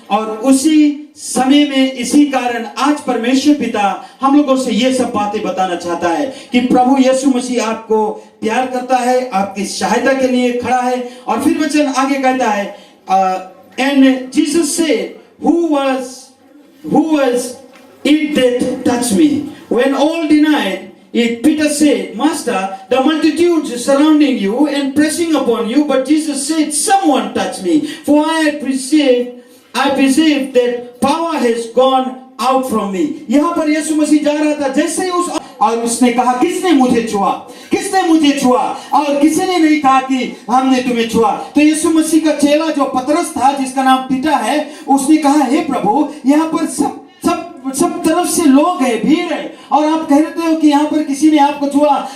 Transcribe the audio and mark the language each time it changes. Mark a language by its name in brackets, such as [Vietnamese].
[Hindi] और उसी समय में, इसी कारण आज परमेश्वर पिता हम लोगों से ये सब बातें बताना चाहता है कि प्रभु यीशु मसीह आपको प्यार करता है, आपकी सहायता के लिए खड़ा है। और फिर वचन आगे कहता है, [English] And Jesus said, who was it that touched me? When all denied it, Peter said, Master, the multitudes surrounding you and pressing upon you. But Jesus said, someone touched me, for I perceive that power has gone out from me. [Hindi] यहाँ पर यीशु मसीह जा रहा था, जैसे ही और उसने कहा, किसने मुझे छुआ, किसने मुझे छुआ? और किसी ने नहीं कहा कि हमने तुम्हें छुआ। तो यीशु मसीह का चेला जो पतरस था, जिसका नाम पीटा है, उसने कहा, हे प्रभु, यहाँ पर सब तरफ से लोग हैं, भीड़ है, और आप कहते हो कि यहाँ पर किसी ने आपको छुआ।